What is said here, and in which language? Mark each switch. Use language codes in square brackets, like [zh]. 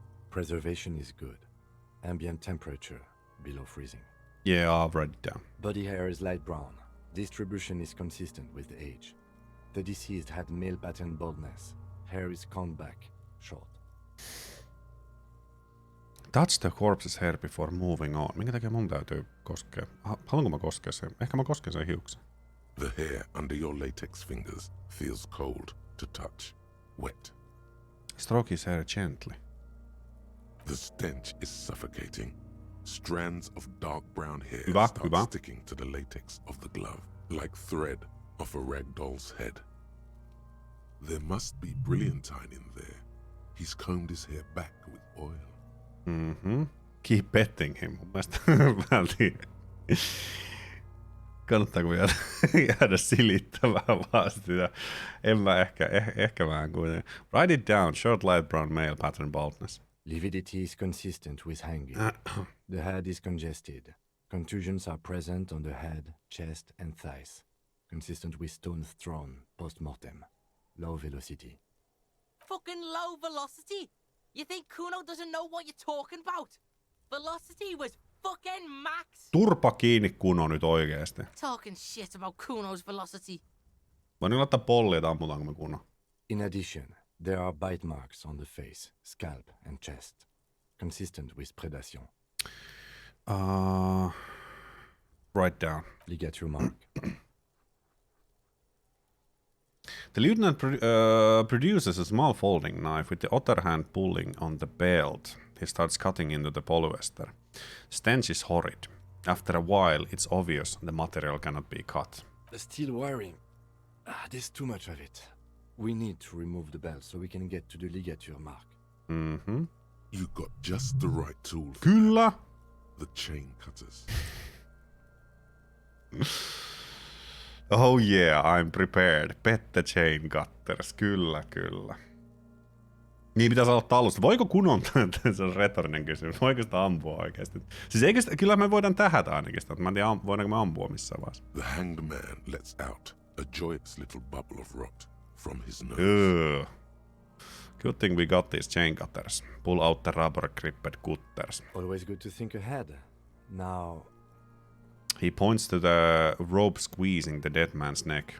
[en] Preservation is good. Ambient temperature, below freezing. Yeah, I'll write it down. Body hair is light brown. Distribution is consistent with age. The deceased had male pattern baldness. Hair is combed back, short. Touch the corpse's hair before moving on. [fi] Minkä takia mun täytyy koskea? Haluanko mä koskea sen? Ehkä mä kosken sen hiuksen. [en] The hair under your latex fingers feels cold to touch, wet. Stroke his hair gently. The stench is suffocating. Strands of dark brown hair [fi] Hyvä. [en] start sticking to the latex of the glove, like thread off a ragdoll's head. There must be brilliantine in there. He's combed his hair back with oil. Keep petting him. [fi] Mun mielestä vältiin. Kannattaako jäädä silittämään vaan sitä? En mä ehkä vähän kuitenkin. [en] Write it down. Short light brown male pattern baldness. Lividity is consistent with hanging. The head is congested. Contusions are present on the head, chest, and thighs. Consistent with stones thrown post-mortem. Low velocity. Fucking low velocity? You think Kuno doesn't know what you're talking about? Velocity was fucking max. [fi] Turpa kiinni Kuno nyt oikeesti. [en] Talking shit about Kuno's velocity. [fi] Voin laittaa pollia, että ammutaanko me Kuno. [en] In addition, there are bite marks on the face, scalp, and chest. Consistent with predation. Write down. Ligature mark. The lieutenant produces a small folding knife with the other hand pulling on the belt. He starts cutting into the polyester. Stench is horrid. After a while, it's obvious the material cannot be cut. The steel wiring. There's too much of it. We need to remove the belt so we can get to the ligature mark. You got just the right tool for [fi] Kyllä. [en] the chain cutters. Oh yeah, I'm prepared. Pet the chain cutters. [fi] Kyllä. Niin pitäisi aloittaa alusta. Voiko Kunon, se on retorinen kysymys, voiko sitä ampua oikeasti? Siis eikö sitä, kyllä me voidaan tähätä ainakin sitä, mä en tiedä, voidaanko me ampua missään vaiheessa. [en] The hanged man lets out a joyous little bubble of rot from his nose. Ugh. Good thing we got these chain cutters. Pull out the rubber gripped cutters. Always good to think ahead. Now, He points to the rope squeezing the dead man's neck.